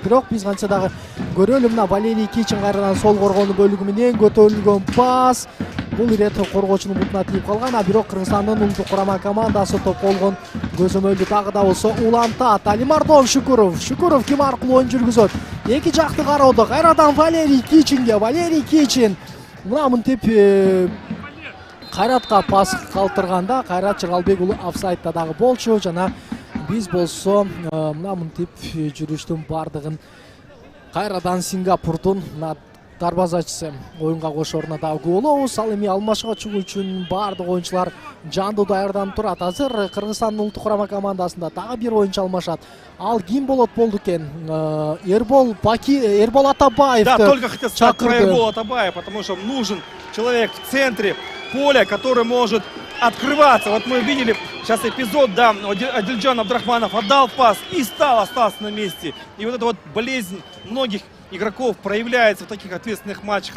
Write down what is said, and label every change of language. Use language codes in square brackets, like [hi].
[ky] Бирок биз кантсе дагы көрөлү, мына Валерий Кичин кайрадан сол коргонуу бөлүгү менен көтөрүлгөн пас. Бул ирет коргоочунун бутуна тийип калган. А бирок Кыргызстандын улуттук курама командасы топ болгон көзөмөлдү дагы да болсо улантат. Алимардон Шүкүров. Шүкүров ким аркылуу оюн жүргүзөт? Эки жакты кароодо кайрадан Валерий Кичинге. Валерий Кичин мына мынтип Кайратка пас калтырганда Кайрат Жыргалбек уулу офсайдда дагы болчу жана биз болсо мына мынтип жүрүштүн бардыгын кайрадан Сингапурдун дарбазачысы оюнга кошооруна дагы күбө болобуз. Ал эми алмашка чыгуу үчүн бардык оюнчулар жандуу даярданып турат. Азыр Кыргызстандын улуттук курама командасында дагы бир оюнчу алмашат. Ал ким болот болду экен? Эрбол Атабаев. [ru] Да, только хотел сказать про Эрбол Атабаев, потому что нужен человек в центре поля, который может открываться. Вот мы видели сейчас эпизод, да, Адильджан Абдрахманов отдал пас и остался на месте. И вот эта вот болезнь многих игроков проявляется в таких ответственных матчах.